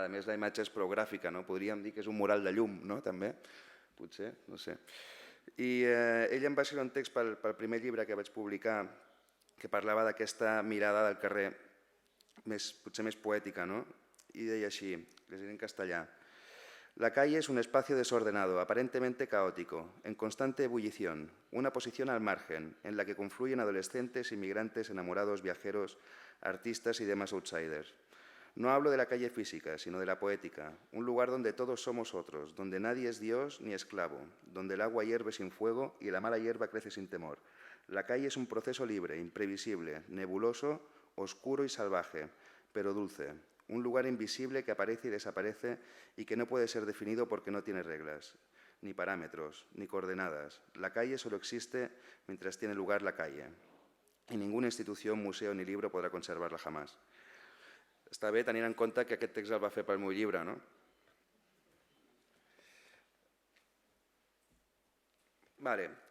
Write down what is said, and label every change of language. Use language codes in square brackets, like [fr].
[ca] A més, la imatge és prou gràfica, no? Podríem dir que és un mural de llum, no? També, potser, no sé. I ell em va escriure un text pel primer llibre que vaig publicar que parlava d'aquesta mirada del carrer potser més poètica, no? I deia així, llegiré en castellà. [es] La calle es un espacio desordenado, aparentemente caótico, en constante ebullición, una posición al margen, en la que confluyen adolescentes, inmigrantes, enamorados, viajeros, artistas y demás outsiders. No hablo de la calle física, sino de la poética, un lugar donde todos somos otros, donde nadie es Dios ni esclavo, donde el agua hierve sin fuego y la mala hierba crece sin temor. La calle es un proceso libre, imprevisible, nebuloso, oscuro y salvaje, pero dulce. Un lugar invisible que aparece y desaparece y que no puede ser definido porque no tiene reglas, ni parámetros, ni coordenadas. La calle solo existe mientras tiene lugar la calle. Y ninguna institución, museu ni libro [ca] podrà conservar-la [es] jamás. [ca] Està bé tenint en compte que aquest text el va fer pel meu llibre, no? Vale.